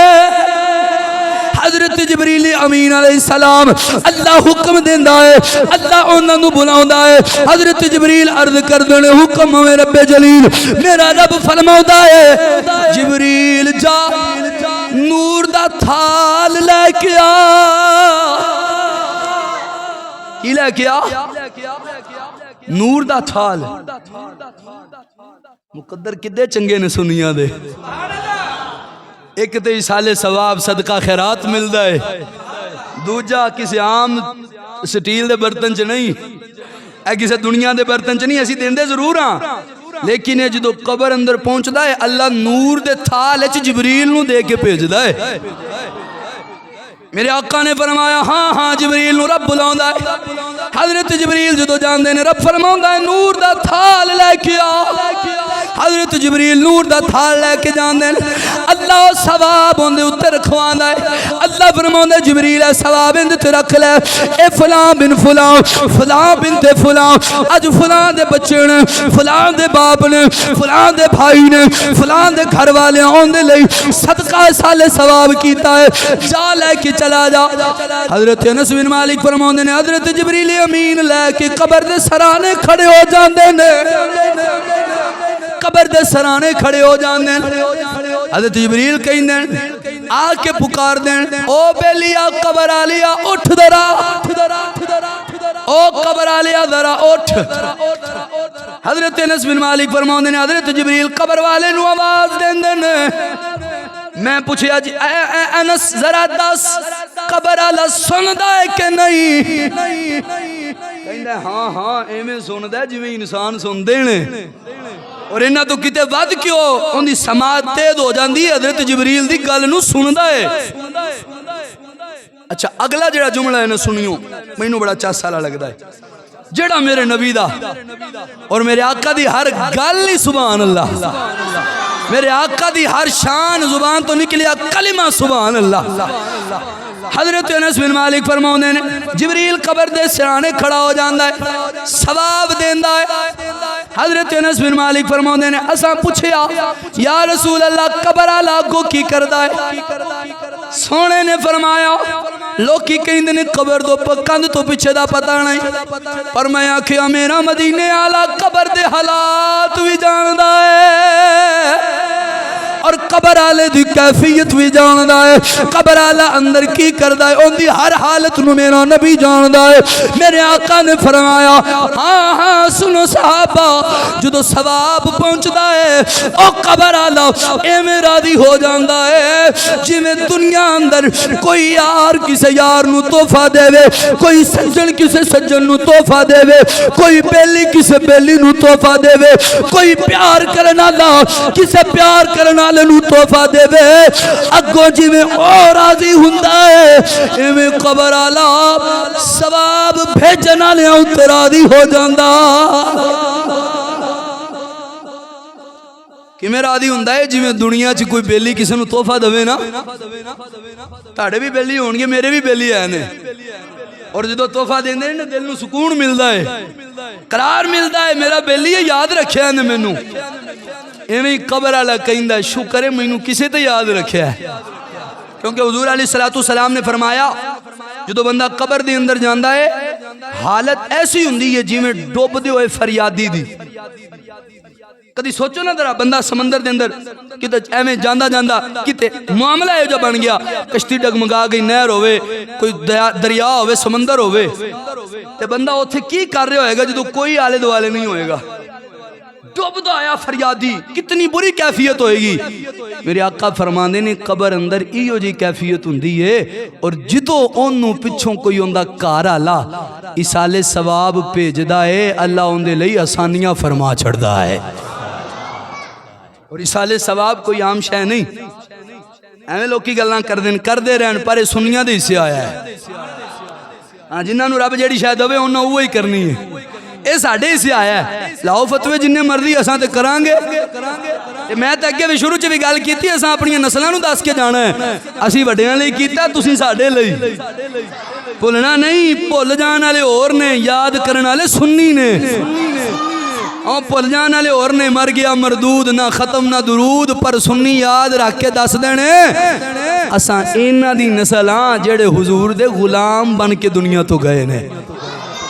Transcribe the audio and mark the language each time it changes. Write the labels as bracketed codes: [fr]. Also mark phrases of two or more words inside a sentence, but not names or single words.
[pa] حضرت جبریل امین [ar] علیہ السلام [pa] اللہ حکم دیندہ ہے اللہ انہوں نے بلاؤں ہے حضرت جبریل عرض کر دینے حکم میں رب جلیل میرا رب فرماؤں ہے جبریل جا نور دا تھال لے کے آ کی لے کے آ نور دا تھال مقدر کدے چنگے نے سنیا دے ایک تے ایصال ثواب صدقہ خیرات ملدا ہے دوجا کسی عام سٹیل دے برتن چ نہیں اے کسی دنیا دے برتن چ نہیں اسی دیندے ضرور ہاں لیکن یہ جدو قبر اندر پہنچدا ہے اللہ نور دے تھال وچ جبریل نو دے کے بھیجدا ہے میرے آقا نے فرمایا ہاں ہاں جبریل نو رب بلاوندا ہے حضرت جبریل جدو جاندے نے رب فرماوندا ہے نور دا تھال لے کے آ حضرت جبریل نور دا تھال لے کے جاندے نے اللہ ثواب اندے اوتے رکھواندا ہے اللہ فرماوندا ہے جبریل اے ثواب اندے تے رکھ لے اے فلاں بن فلاں فلاں بنت فلاں اج فلاں دے بچے نے فلاں دے باپ نے فلاں دے بھائی نے فلاں دے گھر والے اون دے لئی صدقہ سال ثواب کیتا ہے جا لے کے چلا جا حضرت انس بن مالک فرماندے نے حضرت جبریل امین لے کے قبر دے سرانے کھڑے ہو جاندے نے قبر دے سرانے کھڑے ہو جاندے حضرت جبریل کہندے آ کے پکار دین او بیلیا قبر آلیا اٹھ ذرا او قبر آلیا ذرا اٹھ حضرت انس بن مالک فرماندے نے حضرت جبریل قبر والے نو آواز دیندے نے میں پوچھیا جی اے انس ذرا دس قبر آلا سندا ہے کہ نہیں کہندا ہاں ہاں ایویں سندا ہے جویں انسان سندے نے اور انہاں تو کتے ود کیوں ان دی سماعت تیز ہو جاندی ہے حضرت جبریل دی گل نو سندا ہے اچھا اگلا جڑا جملہ ہے نا سنیو مینوں بڑا چاسا لگدا ہے جڑا میرے نبی دا اور میرے آقا دی ہر گل ہی [ar] سبحان اللہ [pa] میرے آقا دی ہر شان زبان تو نکلیا کلمہ [ar] سبحان اللہ [pa] حضرت انس بن مالک فرماؤندے نے جبریل قبر دے سرانے کھڑا ہو جاندا ہے ثواب دیندا ہے حضرت انس بن مالک فرماؤندے نے اساں پوچھیا [ar] یا رسول اللہ [pa] قبر والا کو کی کردا ہے سونے نے فرمایا لوکی کہندے نے قبر دو کندھ تو پیچھے دا پتہ نہیں پر میں آکھیا میرا مدینے والا قبر دے حالات بھی جاندا ہے اور قبر والے دی کیفیت بھی جاندا ہے قبر والا اندر کی کردا ہے اون دی ہر حالت نو میرا نبی جاندا ہے میرے آقا نے فرمایا ہاں ہاں سنو صحابہ جدو ثواب پہنچدا ہے او قبر والا ایویں راضی ہو جاندا ہے جویں دنیا اندر کوئی یار کسے یار نو تحفہ دے کوئی سجن کسے سجن نو تحفہ دے کوئی بیلی کسے بیلی نو تحفہ دے کوئی پیار کرنا والا کسے پیار کرنا نو تحفہ دے وے اگوں جویں او راضی ہوندا ہے ایویں قبر والا ثواب بھیجن والے تے راضی ہو جاندا کیویں راضی ہوندا ہے جویں دنیا چ کوئی بیلی کسے نو تحفہ دے نا تہاڈے بھی بیلی ہون گے میرے بھی بیلی ہے نے اور جدو تحفہ دیندے نے دل نو سکون ملدا ہے قرار ملدا ہے میرا بیلی یاد رکھیا نے مینوں ایویں قبر والا کہندا ہے شکر ہے مینوں کسے تے یاد رکھیا ہے کیونکہ حضور [ar] علیہ الصلوۃ والسلام [pa] نے فرمایا جدو بندہ قبر دے اندر جاندا ہے حالت ایسی ہوندی ہے جویں ڈوب دے ہوئے فریادی دی کدی سوچو نا ذرا بندہ سمندر دے اندر کتے ایویں جاندا جاندا کتے معاملہ ہے جو بن گیا کشتی ڈگمگا گئی نہر ہوئے کوئی دریا ہوئے سمندر ہوئے تے بندہ اوتھے کی کر رہے ہوئے گا جدو کوئی آلے دوالے نہیں ہوئے گا ڈوبدا آیا فریادی کتنی بری کیفیت ہوئے گی میرے آقا فرماندے نے قبر اندر ایو جی کیفیت ہوندی ہے اور جدو اونوں پچھوں کوئی ہوندا گھر والا ایصال ثواب بھیجدا ہے اللہ اون دے لئی آسانیاں فرما چھڑدا ہے اور ایصال ثواب کوئی عام شے نہیں ایویں لوکی گلاں کردے رہن پر سنیاں دے حصے آیا ہے ہاں جنہاں نوں رب جیڑی شے دے انہاں اوہی کرنی ہے اے ساڈے حصے آیا ہے لاؤ فتوی جن مرضی اساں تے کران گے میں تے اگے بھی شروع چ بھی گل کیتی اساں اپنی نسلاں نوں دس کے جانا ہے اسی وڈیاں لئی کیتا تسی ساڈے لئی بھولنا نہیں بھول جان والے اور نے یاد کرن والے سنی نے او بھول جان والے اور نے مر گیا مردود نہ ختم نہ درود پر سنی یاد رکھ کے دس دینے اساں انہاں دی نسل ہاں جڑے حضور دے غلام بن کے دنیا تو گئے نے